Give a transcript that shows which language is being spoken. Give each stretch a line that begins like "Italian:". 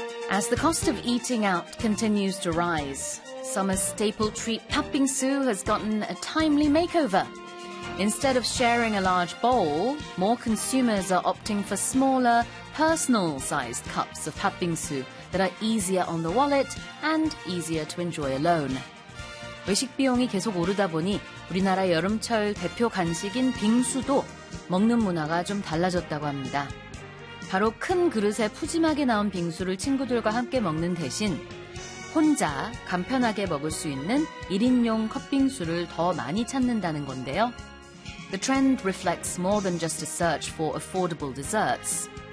English: As the cost of eating out continues to rise, summer staple treat Pak Bingsu has gotten a timely makeover. Instead of sharing a large bowl, more consumers are opting for smaller, personal-sized cups of Pak Bingsu that are easier on the wallet and easier to enjoy alone.
Korean: 외식 비용이 계속 오르다 보니 우리나라 여름철 대표 간식인 빙수도 먹는 문화가 좀 달라졌다고 합니다. 바로 큰 그릇에 푸짐하게 나온 빙수를 친구들과 함께 먹는 대신 혼자 간편하게 먹을 수 있는 1인용 컵빙수를 더 많이 찾는다는 건데요.
English: The trend reflects more than just a search for affordable desserts.